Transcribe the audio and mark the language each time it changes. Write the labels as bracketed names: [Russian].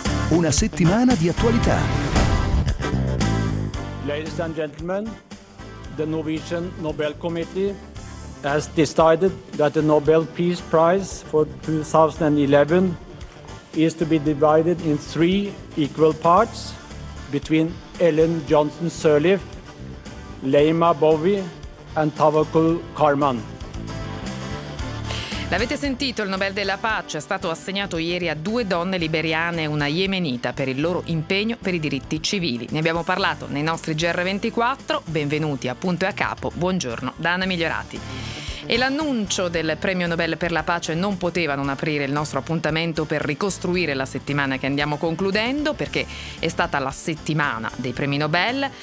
[Italian] Una settimana di attualità. [English] Ladies and gentlemen, the Norwegian Nobel Committee has decided that the Nobel Peace Prize for 2011 is to be divided in three equal parts between Ellen Johnson Sirleaf, Laima Bowie and Tawakkul Karman. [Italian] L'avete sentito, il Nobel della Pace è stato assegnato ieri a due donne liberiane e una yemenita per il loro impegno per i diritti civili. Ne abbiamo parlato nei nostri GR24, benvenuti a Punto e a Capo, buongiorno da Anna Migliorati. E l'annuncio del premio Nobel per la pace non poteva non aprire il nostro appuntamento per ricostruire la settimana che andiamo concludendo, perché è stata la settimana dei premi Nobel.